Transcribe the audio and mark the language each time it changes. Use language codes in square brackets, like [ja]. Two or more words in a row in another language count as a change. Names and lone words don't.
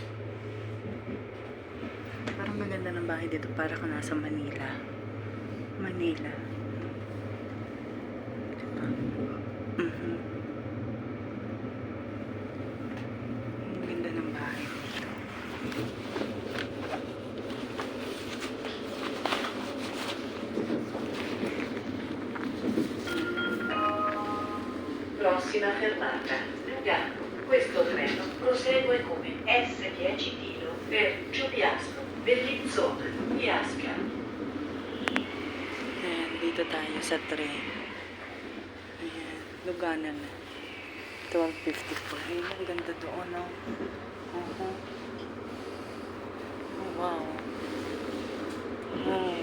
[tl] Parang maganda ng bahay dito. Para ka nasa Manila. Manila. Diba? Ang ganda ng bahay dito. [it] Prossima fermata, Lugano. Questo treno prosegue come S10 Tilo per Giobiasco, Bellinzona, Iasca. [tl] Ayan, dito tayo sa train. Ayan, Lugano na. 12:54. Ayun, ang ganda doon, no? Oh, wow. Oh.